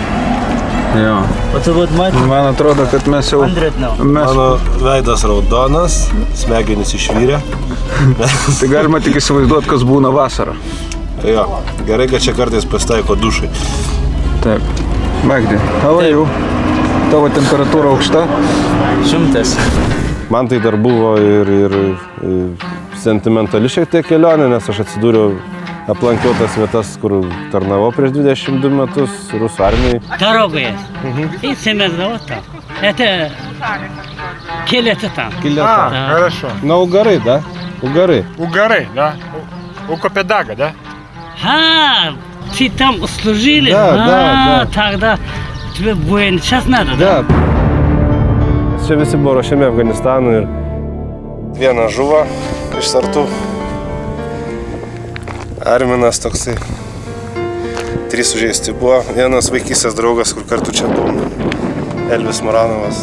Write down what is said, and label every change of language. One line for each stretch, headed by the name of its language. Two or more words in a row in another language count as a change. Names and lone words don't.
Lithuanian: Jo. Man atrodo, kad mes jau... Mano veidas raudonas, smegenys išvyrė. Tai galima tik įsivaizduoti, kas būna vasarą. Jo, gerai, kad čia kartais pasitaiko dušai. Taip. Magdi,
English: how are you?
Lithuanian: Tavo temperatūra aukšta? 100. Man tai dar buvo ir sentimentali šiek tiek kelionė, nes aš atsidūriau, aplankiau tas vietas, kur tarnavau prieš 22 metus rusų armijai.
Russian: Дорога есть. И семя зовут там. Это Килета там. Килета. Хорошо. На Угары, да? Угары. У горы, да? У Копедага, да? А, ты там служили? Да, да. Тогда тебе воин сейчас надо, Да.
Lithuanian: Čia visi buvo ruošiami Afganistanui ir vienas žuvo iš sartų. Arminas toksai. 3 sužeisti buvo. Vienas vaikystės draugas, kur kartu čia buvom. Elvis Moranovas.